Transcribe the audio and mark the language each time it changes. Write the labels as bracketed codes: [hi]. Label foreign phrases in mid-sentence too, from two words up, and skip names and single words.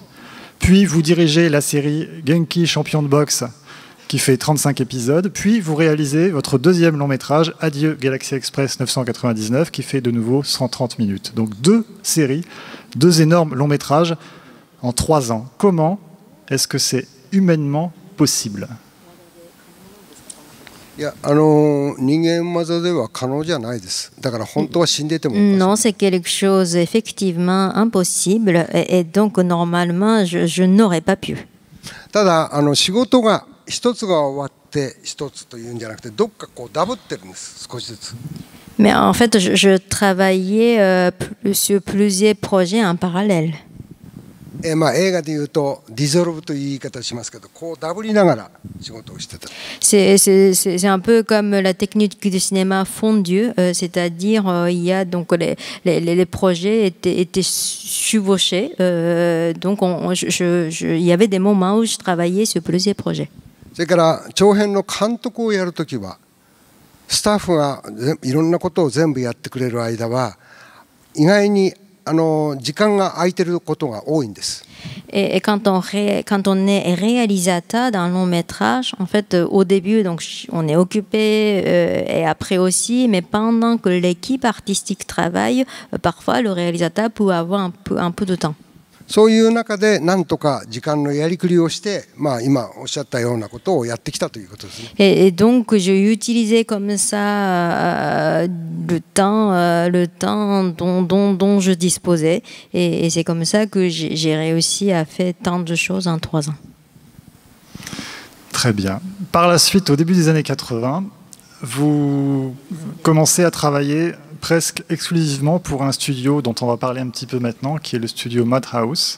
[fr] Puis vous dirigez la série Genki Champion de boxe qui fait 35 épisodes. Puis vous réalisez votre deuxième long métrage Adieu Galaxy Express 999 qui fait de nouveau 130 minutes. Donc 2 séries, 2 énormes longs métrages en 3 ans. Comment est-ce que c'est humainement possible ? [ja] いや人間技では可能じゃないです。だから本当は死んでても。 [fr] Non, c'est quelque chose effectivement impossible et donc normalement je n'aurais pas pu. [ja] ただ仕事が一つが終わって一つというんじゃなくて、どっかこうダブってるんです、少しずつ。 [fr] Mais en fait, je travaillais sur plusieurs projets en parallèle. [ja] 映画でいうとディゾルブという言い方をしますけど、こうダブりながら仕事をしてた。 [fr] C'est un peu comme la technique du cinéma fondu, c'est-à-dire il y a donc les projets étaient chevauchés, donc il y avait des moments où je travaillais sur plusieurs projets. [ja] それから長編の監督をやるときはスタッフがいろんなことを全部やってくれる間は意外に時間が空いてることが多いんです。 [fr] Et quand on est réalisateur d'un long métrage, en fait, au début, donc, on est occupé et après aussi, mais pendant que l'équipe artistique travaille, parfois le réalisateur peut avoir un peu de temps. [ja] そういう中でなんとか時間のやりくりをして、今おっしゃったようなことをやってきたということですね。 [fr] Et donc, j'ai utilisé comme ça le temps dont je disposais. Et c'est comme ça que j'ai réussi à faire tant de choses en 3 ans. Très bien. Par la suite, au début des années 80, vous commencez à travailler presque exclusivement pour un studio dont on va parler un petit peu maintenant, qui est le studio Madhouse.